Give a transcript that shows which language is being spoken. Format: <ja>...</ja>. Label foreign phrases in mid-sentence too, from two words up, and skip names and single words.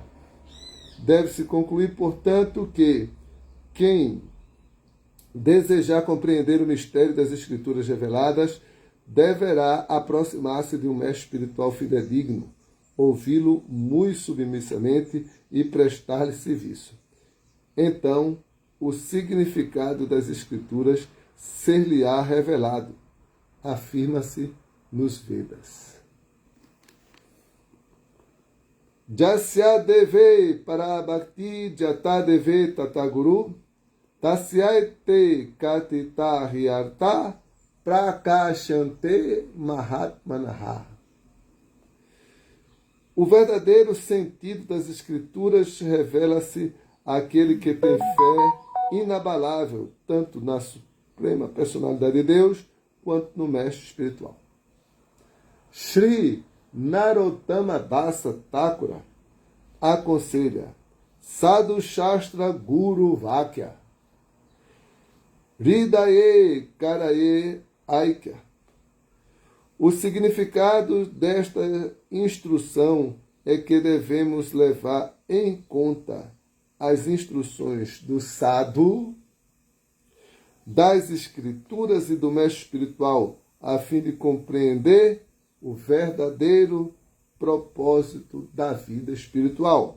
<pt>Deve-se concluir, portanto, que quem desejar compreender o mistério das Escrituras reveladas deverá aproximar-se de um mestre espiritual fidedigno, ouvi-lo muito submissamente e prestar-lhe serviço. Então, o significado das Escrituras ser-lhe-á revelado, afirma-se nos Vedas.</pt> <sa>Jasya deve para bhakti jata deve tataguru tasyaite katita hiyarta prakashante mahatmanaha.</sa> <pt>O verdadeiro sentido das Escrituras revela-se àquele que tem fé inabalável, tanto na Suprema Personalidade de Deus, quanto no Mestre Espiritual. Shri Narottama Dasa Thakura aconselha</pt> <sa>Sadhu Shastra Guru Vakya Hridaye Karaye Aikya.</sa> <pt>O significado desta instrução é que devemos levar em conta as instruções do Sadhu, das Escrituras e do Mestre Espiritual, a fim de compreender o verdadeiro propósito da vida espiritual.</pt>